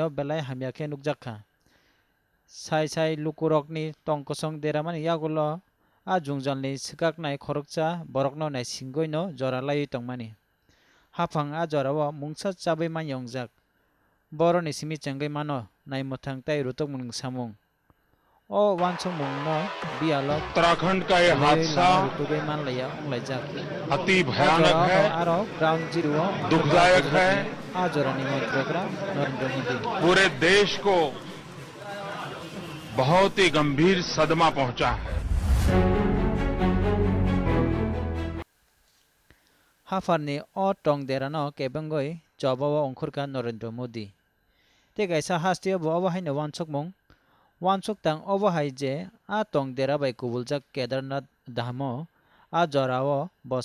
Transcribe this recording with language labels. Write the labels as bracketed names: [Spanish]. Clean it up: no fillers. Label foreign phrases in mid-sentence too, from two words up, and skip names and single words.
[Turkic languages] belai hamyakhe nukjakha sai lukurokni tongkosong deramani yagulo a jungjalni sikaknai khorokcha borokno nai singoino joralai tongmani hafang a jorao mungsa chabai man yongjak boroni simi chengai mano nai mothang tai rutok mung samung o wansung mung no bialo [Hindi] उत्तराखंड का ये हादसा [Turkic languages] rutogai man laya onglajak [Hindi] अति भयानक है, [Turkic languages] aro [English] ground zero [Hindi] दुखदायक है, [Turkic languages] a jorani montrokra Narendra Modi [Hindi] पूरे देश को बहुत ही गंभीर सदमा पहुंचा है। [Turkic languages] hafarni o tong derano kebangoi jobawa ongkhurka Narendra Modi te kaisa hastiyo bo haino wansukmung wansuk tang obahai je a tong dera bai kubuljak Kedarnath dhamo a jorao bo